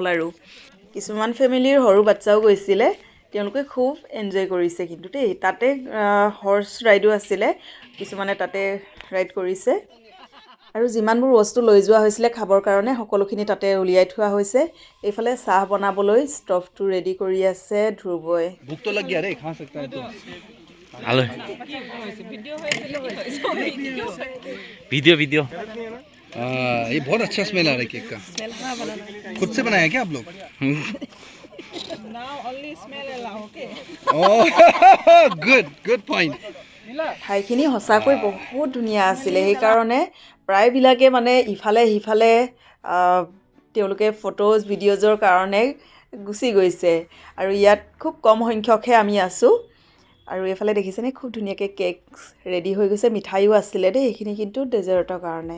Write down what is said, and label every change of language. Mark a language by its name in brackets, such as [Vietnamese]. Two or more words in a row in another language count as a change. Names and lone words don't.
[Assamese] আৰু কিছুমান ফেমিলিৰ সৰু বাচ্ছাও গৈছিলে, তেওঁলোকে খুব এনজয় কৰিছে কিন্তু দেই। তাতে হৰ্চ ৰাইডো আছিলে, কিছুমানে তাতে ৰাইড কৰিছে। আৰু যিমানবোৰ বস্তু লৈ যোৱা হৈছিলে খাবৰ কাৰণে, সকলোখিনি তাতে উলিয়াই থোৱা হৈছে। এইফালে চাহ বনাবলৈ ষ্টভটো ৰেডি কৰি আছে ধ্ৰুৱই। [Hindi] वीडियो ये बहुत अच्छा स्मेल आ रहा है केक का। खुद से बनाया क्या आप लोग? [English] good point. [Assamese] ঠাইখিনি সঁচাকৈ বহুত ধুনীয়া আছিলে, সেইকাৰণে প্ৰায়বিলাকে মানে ইফালে সিফালে তেওঁলোকে ফটোজ ভিডিঅ'জৰ কাৰণে গুচি গৈছে। আৰু ইয়াত খুব কম সংখ্যকহে আমি আছোঁ। আৰু এইফালে দেখিছেনে, খুব ধুনীয়াকৈ কেক ৰেডি হৈ গৈছে, মিঠাইও আছিলে দেই, এইখিনি কিন্তু ডেজাৰ্টৰ কাৰণে।